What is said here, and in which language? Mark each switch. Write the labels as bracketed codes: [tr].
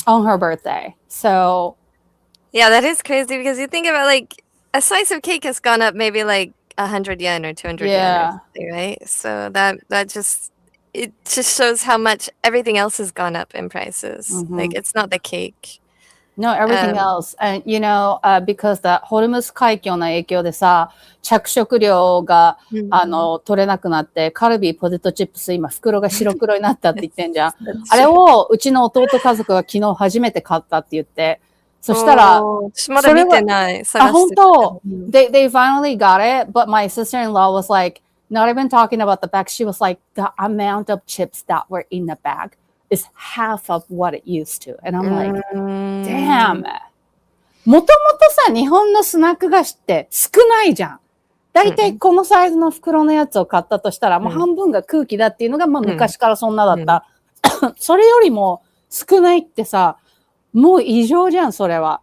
[en] On her birthday. So yeah, that is crazy because you think about like a slice of cake has gone up maybe like 100 yen or 200 yen or something, right? So that just shows how much everything else has gone up in prices. Like it's not the cake. No, everything else. And you know, because the [ja] ホルムズ海峡の影響でさ、着色料が、取れなくなって、カルビーポテトチップス今袋が白黒になったって言ってんじゃん。あれをうちの弟家族が昨日初めて買ったって言って、そしたら、まだ見てない。あ、本当。 [en] They finally got it, but my sister-in-law was like, not even talking about the bag. She was like, the amount of chips that were in the bag is half of what it used to. And I'm like, damn. [ja] もともとさ、日本のスナック菓子って少ないじゃん。だいたいこのサイズの袋のやつを買ったとしたら、もう半分が空気だっていうのが、まあ昔からそんなだった。それよりも少ないってさ、もう異常じゃん、それは。